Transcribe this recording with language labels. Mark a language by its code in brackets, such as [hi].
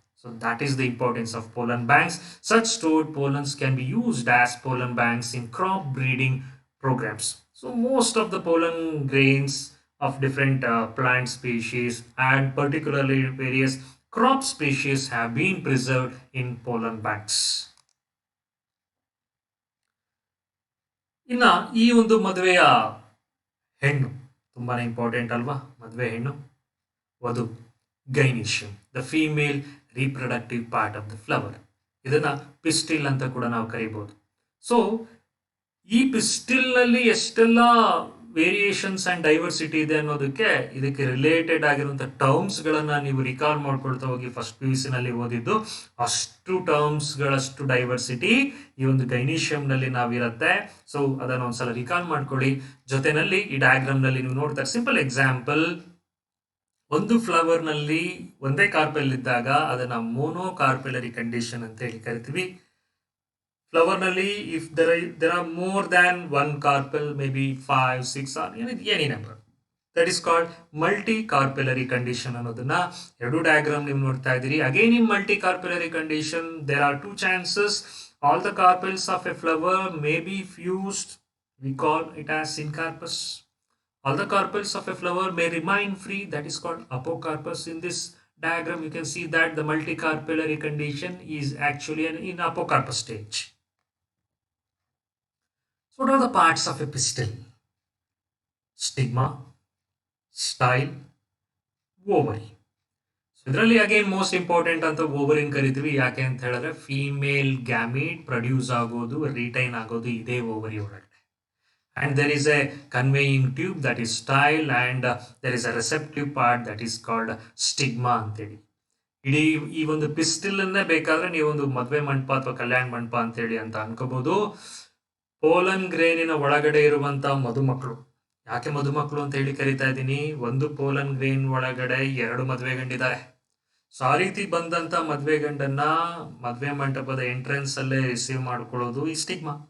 [en] So that is the importance of pollen banks. Such stored pollens can be used as pollen banks in crop breeding programs. So most of the pollen grains of different plant species and particularly various crop species have been preserved in pollen banks. [kn] ಇನ್ನು ಈ ಒಂದು ಮದುವೆಯ ಹೆಣ್ಣು ತುಂಬಾನೇ important ಅಲ್ವಾ? ಮದುವೆ ಹೆಣ್ಣು, ವಧು, [en] Gynoecium, the female reproductive part of the flower. [kn] ಇದನ್ನ ಪಿಸ್ಟಿಲ್ ಅಂತ ಕೂಡ ನಾವು ಕರಿಬಹುದು. ಸೊ ಈ ಪಿಸ್ಟಿಲ್ ನಲ್ಲಿ ಎಷ್ಟೆಲ್ಲ ವೇರಿಯೇಷನ್ಸ್ ಅಂಡ್ ಡೈವರ್ಸಿಟಿ ಇದೆ ಅನ್ನೋದಕ್ಕೆ ಇದಕ್ಕೆ ರಿಲೇಟೆಡ್ ಆಗಿರುವಂತಹ ಟರ್ಮ್ಸ್ ಗಳನ್ನ ನೀವು ರಿಕಾಲ್ ಮಾಡ್ಕೊಳ್ತಾ ಹೋಗಿ. ಫಸ್ಟ್ PUC ನಲ್ಲಿ ಓದಿದ್ದು ಅಷ್ಟು ಟರ್ಮ್ಸ್ ಗಳಷ್ಟು ಡೈವರ್ಸಿಟಿ ಈ ಒಂದು ಗೈನಿಷಿಯಂ ನಲ್ಲಿ ನಾವಿರುತ್ತೆ. ಸೊ ಅದನ್ನ ಒಂದ್ಸಲ ರಿಕಾಲ್ ಮಾಡ್ಕೊಳ್ಳಿ. ಜೊತೆನಲ್ಲಿ ಈ ಡಯಾಗ್ರಾಮ್ ನಲ್ಲಿ ನೀವು ನೋಡ್ತಾರೆ, ಸಿಂಪಲ್ ಎಕ್ಸಾಂಪಲ್, ಒಂದು ಫ್ಲವರ್ ನಲ್ಲಿ ಒಂದೇ ಕಾರ್ಪೆಲ್ ಇದ್ದಾಗ ಅದನ್ನ ಮೋನೋ ಕಾರ್ಪೆಲರಿ ಕಂಡೀಷನ್ ಅಂತ ಹೇಳಿ ಕರಿತೀವಿ. [en] flower ನಲ್ಲಿ if there are more than one carpel, maybe 5, 6 or any number, that is called multi carpellary condition [kn] ಅನ್ನೋದನ್ನ ಎರಡು ಡಯಾಗ್ರಾಮ್ ನೀವು ನೋಡ್ತಾ ಇದ್ದೀರಿ. [en] Again in multi carpellary condition there are two chances. All the carpels of a flower may be fused, we call it as syncarpus. All the carpels of a flower may remain free, that is called apocarpus. In this diagram you can see that the multicarpellary condition is actually in apocarpus stage. So what are the parts of a pistil? Stigma, style, ovary. [kn] So ಇದರಲ್ಲಿ again most important ಅಂತ ovarian ಕರಿತೀವಿ. ಯಾಕೆ ಅಂತ ಹೇಳಿದ್ರೆ female gamete produce ಆಗೋದು, retain ಆಗೋದು ಇದೇ ovary ಒಳಗಡೆ. [en] And there is a conveying tube, that is style, and there is a receptive part that is called stigma ಅಂತೇಳಿ. [kn] ಇಡೀ ಈ ಒಂದು ಪಿಸ್ಟಿಲ್ ಅನ್ನೇ ಬೇಕಾದ್ರೆ ನೀವು ಒಂದು ಮದುವೆ ಮಂಟಪ ಅಥವಾ ಕಲ್ಯಾಣ ಮಂಟಪ ಅಂತೇಳಿ ಅಂತ ಅನ್ಕೋಬಹುದು. ಪೋಲನ್ ಗ್ರೇನಿನ ಒಳಗಡೆ ಇರುವಂತ ಮಧುಮಕ್ಕಳು, ಯಾಕೆ ಮಧುಮಕ್ಕಳು ಅಂತ ಹೇಳಿ ಕರಿತಾ ಇದ್ದೀನಿ, ಒಂದು ಪೋಲನ್ ಗ್ರೇನ್ ಒಳಗಡೆ 2 ಮದುವೆ ಗಂಡಿದ್ದಾರೆ. ಸೊ ಆ ರೀತಿ ಬಂದಂತ ಮದ್ವೆ ಗಂಡನ್ನ ಮದ್ವೆ ಮಂಟಪದ ಎಂಟ್ರೆನ್ಸ್ ಅಲ್ಲೇ ರಿಸೀವ್ ಮಾಡ್ಕೊಳ್ಳೋದು ಈ ಸ್ಟಿಗ್ಮಾ.